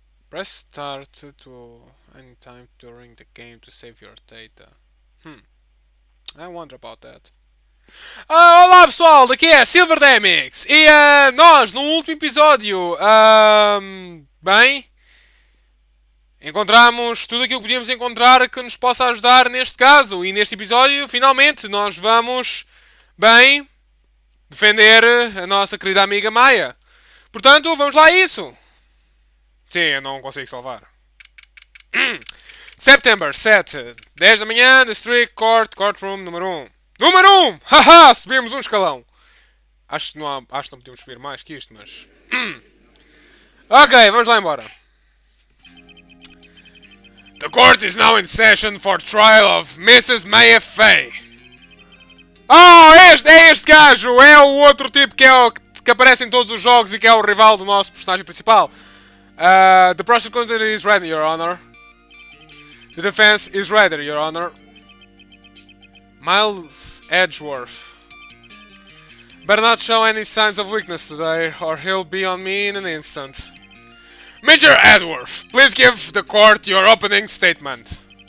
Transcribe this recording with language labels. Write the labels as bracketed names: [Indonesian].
[English] Press start to any time during the game to save your data. I wonder about that. [Portuguese] Olá pessoal, daqui é Silver Demix e nós no último episódio, bem, encontramos tudo aquilo que podíamos encontrar que nos possa ajudar neste caso e neste episódio finalmente nós vamos, bem, defender a nossa querida amiga Maia. Portanto, vamos lá a isso. Sim, eu não consigo salvar. [English] September 7, [Portuguese] 10 da manhã, [English] District Court, Courtroom [Portuguese] número 1. Número 1! Haha! Subimos um escalão. Acho que não podemos subir mais que isto, mas. Ok, vamos lá embora. [English] The court is now in session for trial of Mrs. [Portuguese] Maya Fay. Oh, é este gajo! É o outro tipo que aparece em todos os jogos e que é o rival do nosso personagem principal. [English] The prosecutor is ready, Your Honor. The defense is ready, Your Honor. Miles Edgeworth. Better not show any signs of weakness today, or he'll be on me in an instant. Major Edgeworth, please give the court your opening statement.